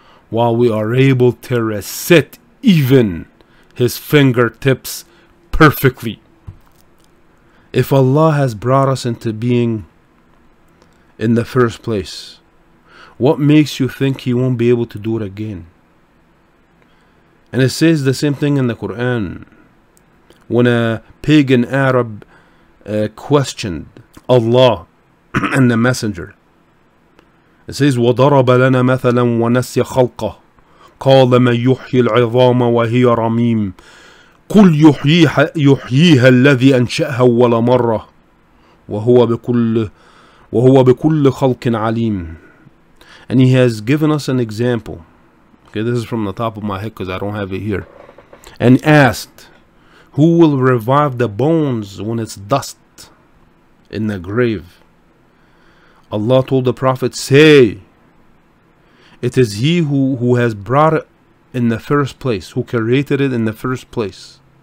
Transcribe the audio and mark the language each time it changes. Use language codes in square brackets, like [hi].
[en] While we are able to reset even his fingertips perfectly. If Allah has brought us into being in the first place, what makes you think He won't be able to do it again? And it says the same thing in the Quran. When a pagan Arab questioned Allah and the Messenger, it says, [ar] وَضَرَبَ لَنَا مَثَلًا وَنَسْيَ خَلْقَهُ قال من يحيي العظام وهي رميم قل يحييها الذي أنشأها أول مرة وهو بكل خلق عليم. [en] And he has given us an example. Okay, this is from the top of my head because I don't have it here. And asked, who will revive the bones when it's dust in the grave? Allah told the Prophet, say, it is He who has brought it in the first place, who created it in the first place.